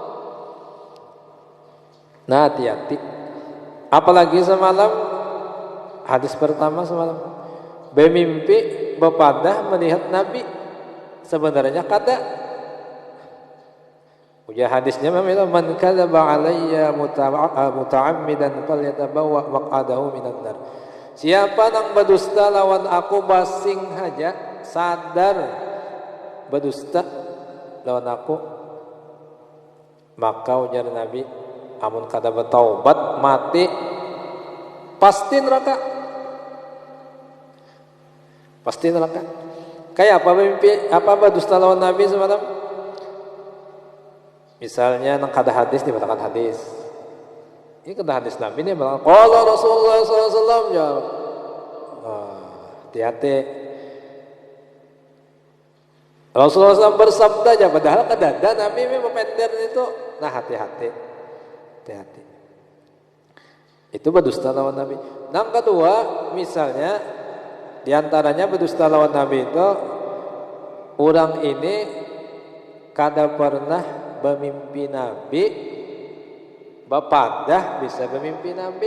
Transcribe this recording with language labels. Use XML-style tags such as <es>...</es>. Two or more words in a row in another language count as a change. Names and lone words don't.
<bjn>Nah hati-hati. Apalagi semalam hadis pertama semalam bermimpi bepadah melihat Nabi. Sebenarnya kata ujar hadisnya memang</bjn> <ar>من كذب علي متعمدا فليتبوأ مقعده من النار.</ar> <bjn>Siapa yang berdusta lawan aku basing haja sadar berdusta lawan aku, maka ujar Nabi amun kada bertaubat mati pasti neraka. Pasti neraka. Kayak apa mimpi berdusta lawan Nabi semalam? Misalnya nang kada hadis dibatakan hadis. Ini kada hadis Nabi ini bilang</bjn> <ar>قال رسول الله صلى الله عليه وسلم</ar> <bjn>ya. Hati-hati. Rasulullah SAW bersabda aja padahal kada ada Nabi memang pender itu. Nah hati-hati. Hati-hati. Itu berdusta lawan Nabi. Yang kedua, misalnya di antaranya berdusta lawan Nabi itu orang ini kada pernah bermimpi Nabi, bapadah bisa bermimpi Nabi.</bjn>